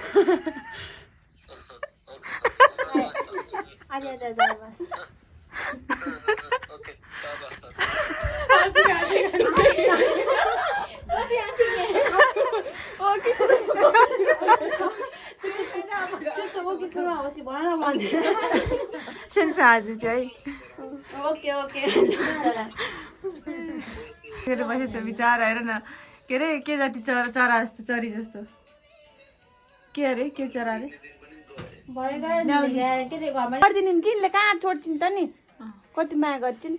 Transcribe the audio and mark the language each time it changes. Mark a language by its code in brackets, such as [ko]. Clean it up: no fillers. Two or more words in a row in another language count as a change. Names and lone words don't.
[ja] ありがとうございます。オッケー。 [ne] 先生 आज चाहिँ [en] OK OK [ne] मेरो बसेछ बिचारा हेर न के अरे के जाति चरा जस्तो चरी जस्तो के अरे के चरा अरे गरिदिनु कि कहाँ छोड्छिन् त नि कति माया गर्छिन्